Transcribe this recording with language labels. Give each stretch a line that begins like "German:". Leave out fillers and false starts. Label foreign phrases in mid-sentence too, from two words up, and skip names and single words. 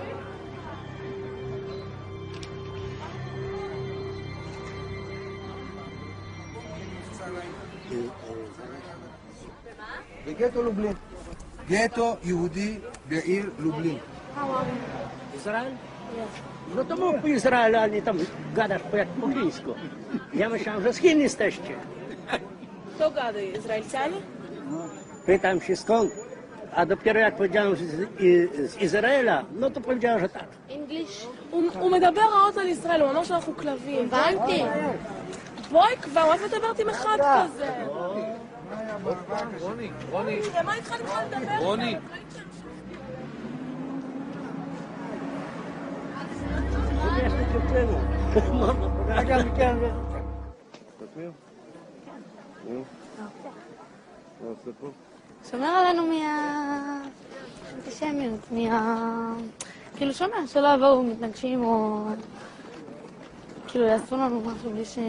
Hebrew: בגטו לובלין. גטו יהודי בעיר לובלин.
Polish: Израиль? No to mów po Izraelu, a nie tam gadasz jak po chińsku. Ja myślałem, że z Chin jesteście. Kto gada? Izraelcianie? Pytam się skąd, a dopiero jak powiedziałem z Izraela, no to powiedziałem, że tak. English?
Hebrew: הוא מדבר רעות על ישראל, הוא אומר שאנחנו כלבים. הבנתי. בואי כבר, מה את מדברת עם אחד כזה? רוני. מה איתך בכלל לדבר? רוני. שומר עלינו מהאנטישמיות, כאילו שומר, שלא יבואו מתנגשים או כאילו יעשו לנו משהו בלי ש...